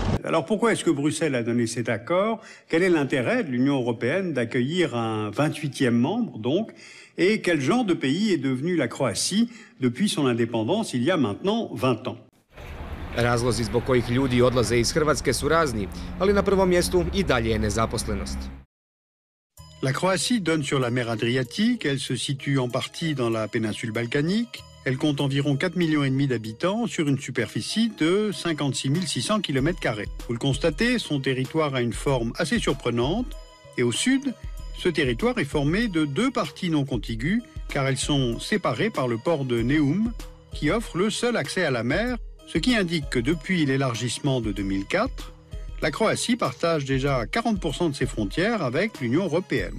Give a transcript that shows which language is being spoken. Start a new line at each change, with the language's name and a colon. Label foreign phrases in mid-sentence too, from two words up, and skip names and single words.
French: Alors pourquoi est-ce que Bruxelles a donné cet accord? Quel est l'intérêt de l'Union européenne d'accueillir un 28e membre, donc? Et quel genre de pays est devenu la Croatie depuis son indépendance il y a maintenant 20 ans?
Croatian: Razlozi zbog kojih ljudi odlaze iz Hrvatske su razni, ali na prvom mjestu i dalje je nezaposlenost.
French: La Croatie donne sur la mer Adriatique, elle se situe en partie dans la péninsule balkanique, elle compte environ 4,5 millions d'habitants sur une superficie de 56 600 km². Vous le constatez, son territoire a une forme assez surprenante et au sud, ce territoire est formé de 2 parties non contiguës car elles sont séparées par le port de Neum qui offre le seul accès à la mer, ce qui indique que depuis l'élargissement de 2004, la Croatie partage déjà 40% de ses frontières avec l'Union européenne.